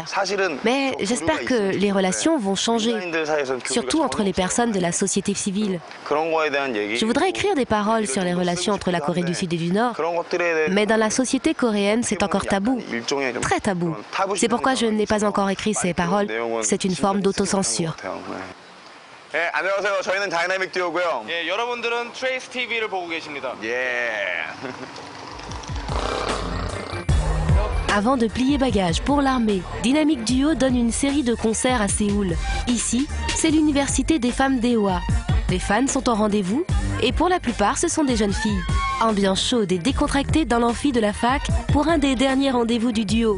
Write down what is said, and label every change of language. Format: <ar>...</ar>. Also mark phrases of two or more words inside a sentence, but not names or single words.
<fr>Mais j'espère que les relations vont changer, surtout entre les personnes de la société civile. Je voudrais écrire des paroles sur les relations entre la Corée du Sud et du Nord, mais dans la société coréenne, c'est encore tabou, très tabou. C'est pourquoi je n'ai pas encore écrit ces paroles, c'est une forme d'autocensure.</fr> <ko>안녕하세요. 저희는 다이나믹 듀오고요. 예, 여러분들은 트레이스 TV를 보고 계십니다.</ko> <fr>Avant de plier bagages pour l'armée, Dynamic Duo donne une série de concerts à Séoul. Ici, c'est l'université des femmes d'Ewa. Les fans sont en rendez-vous et pour la plupart, ce sont des jeunes filles. Ambiance chaude et décontractée dans l'amphi de la fac pour un des derniers rendez-vous du duo.</fr>